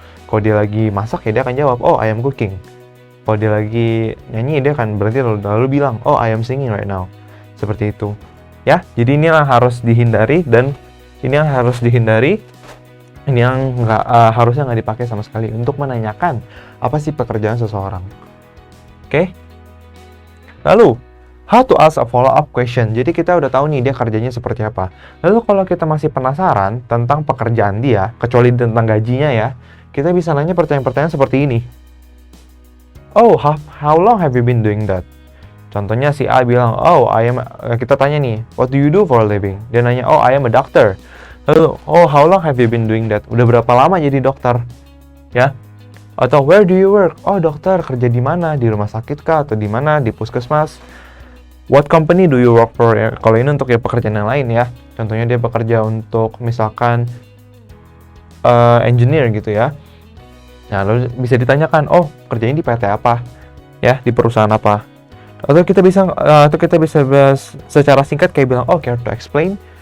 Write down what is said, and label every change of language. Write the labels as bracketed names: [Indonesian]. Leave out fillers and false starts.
[Indonesian] Kalau dia lagi masak ya dia akan jawab [English] I am cooking. [Indonesian] Kalau dia lagi nyanyi dia akan berarti lalu bilang [English] I am singing right now. [Indonesian] Seperti itu ya. Jadi ini yang harus dihindari, dan ini yang harus dihindari Ini yang harusnya nggak dipakai sama sekali untuk menanyakan apa sih pekerjaan seseorang. Oke? [English] Lalu, how to ask a follow-up question. [Indonesian] Jadi kita udah tahu nih dia kerjanya seperti apa. Lalu kalau kita masih penasaran tentang pekerjaan dia, kecuali tentang gajinya ya, kita bisa nanya pertanyaan-pertanyaan seperti ini. [English] Oh, how long have you been doing that? [Indonesian] Contohnya si A bilang, kita tanya nih, [English] what do you do for a living? [Indonesian] Dia nanya, [English] oh, I am a doctor. Lalu, oh, how long have you been doing that? [Indonesian] Udah berapa lama jadi dokter? Ya. Atau [English] where do you work? [Indonesian] Oh, dokter, kerja di mana? Di rumah sakit kah? Atau di mana? Di puskesmas? [English] What company do you work for? [Indonesian] Kalau ini untuk ya pekerjaan yang lain ya. Contohnya dia bekerja untuk misalkan engineer gitu ya. Nah, lalu bisa ditanyakan, oh, kerjanya di PT apa? Ya, di perusahaan apa? Atau kita bisa bahas secara singkat kayak bilang, oh, [English] care to explain?